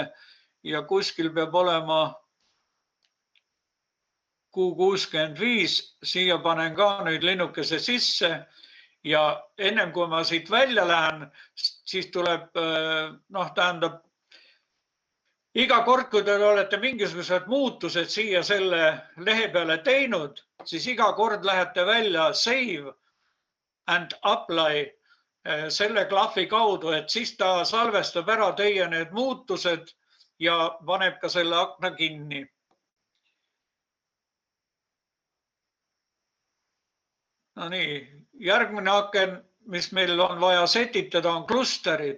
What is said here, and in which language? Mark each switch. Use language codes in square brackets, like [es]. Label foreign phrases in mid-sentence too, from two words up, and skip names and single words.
[et] Ja kuskil peab olema Q65, siia panen ka nüüd linnukese sisse ja ennem kui ma siit välja lähen, siis tuleb, tähendab, iga kord, kui te olete mingisugused muutused siia selle lehe peale teinud, siis iga kord lähete välja [en] save and apply [et] selle klahvi kaudu, et siis ta salvestab ära teie need muutused ja paneb ka selle akna kinni. No nii, järgmine aken, mis meil on vaja setitada, on klusterid.